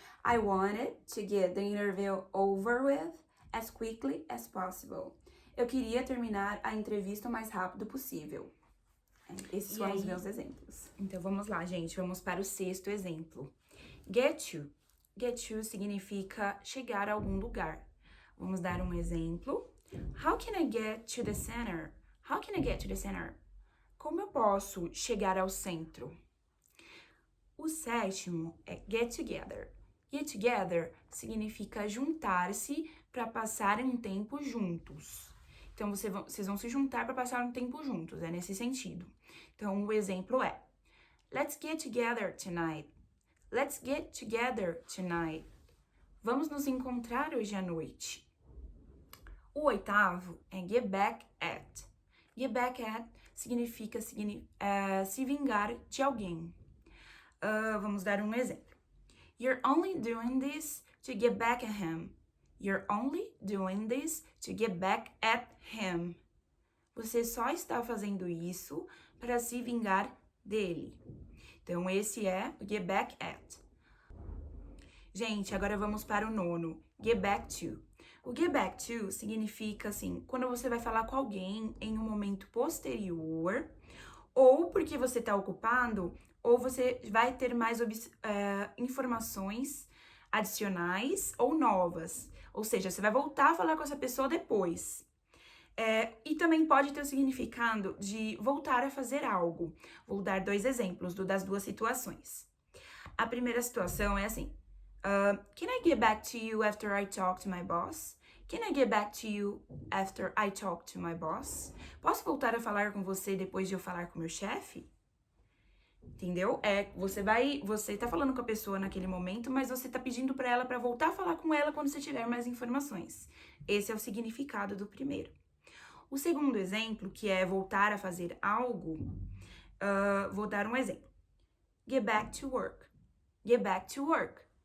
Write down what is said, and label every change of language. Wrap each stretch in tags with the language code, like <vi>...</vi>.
<en>I wanted to get the interview over with as quickly as possible.</en> <pt>Eu queria terminar a entrevista o mais rápido possível. Esses foram os meus exemplos. Então, vamos lá, gente. Vamos para o sexto exemplo. Get to. Get to significa chegar a algum lugar. Vamos dar um exemplo.</pt> <en>How can I get to the center? How can I get to the center?</en> <pt>Como eu posso chegar ao centro? O sétimo é get together. Get together significa juntar-se para passarem um tempo juntos. Então, vocês vão se juntar para passar um tempo juntos, é nesse sentido. Então, o exemplo é:</pt> <en>Let's get together tonight. Let's get together tonight.</en> <pt>Vamos nos encontrar hoje à noite. O oitavo é get back at. Get back at significa se vingar de alguém. Vamos dar um exemplo.</pt> <en>You're only doing this to get back at him. You're only doing this to get back at him.</en> <pt>Você só está fazendo isso para se vingar dele. Então, esse é o get back at. Gente, agora vamos para o nono. Get back to. O get back to significa, assim, quando você vai falar com alguém em um momento posterior, ou porque você está ocupado, ou você vai ter mais informações adicionais ou novas. Ou seja, você vai voltar a falar com essa pessoa depois. E também pode ter o significado de voltar a fazer algo. Vou dar 2 exemplos das 2 situações. A primeira situação é assim:</pt> <en>Can I get back to you after I talk to my boss? Can I get back to you after I talk to my boss?</en> <pt>Posso voltar a falar com você depois de eu falar com meu chefe? Entendeu? Você tá falando com a pessoa naquele momento, mas você tá pedindo pra ela pra voltar a falar com ela quando você tiver mais informações. Esse é o significado do primeiro. O segundo exemplo, que é voltar a fazer algo, vou dar um exemplo.</pt> <en>Get back to work.</en> <pt>Get back to work.</pt>